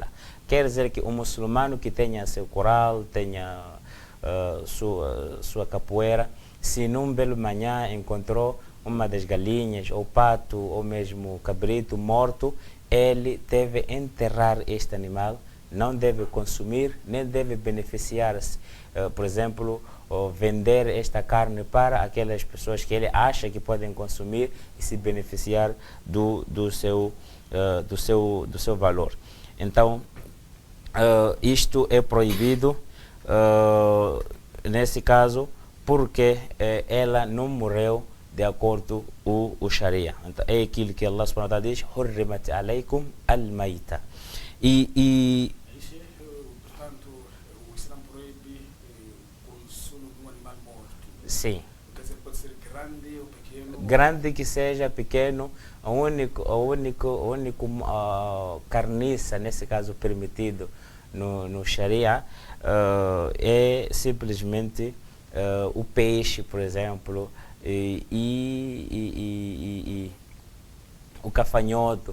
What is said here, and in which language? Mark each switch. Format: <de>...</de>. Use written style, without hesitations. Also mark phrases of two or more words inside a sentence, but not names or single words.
<pt>Quer dizer que o muçulmano que tenha seu coral, tenha sua capoeira, se num belo manhã encontrou uma das galinhas, ou pato, ou mesmo cabrito morto, ele deve enterrar este animal, não deve consumir, nem deve beneficiar-se, por exemplo, vender esta carne para aquelas pessoas que ele acha que podem consumir e se beneficiar do seu valor. Então, isto é proibido nesse caso porque ela não morreu de acordo com o Sharia. Então, é aquilo que</pt> <ar>الله سبحانه وتعالى</ar> <pt>diz:</pt> <ar>"حرمت عليكم الميتة".</ar> <pt>Portanto, o Islã proíbe o consumo de um animal morto. Sim. Quer dizer, pode ser grande ou pequeno? Grande que seja, pequeno, a única carniça, nesse caso permitido no Sharia, é simplesmente o peixe, por exemplo, e o cafanhoto.</pt>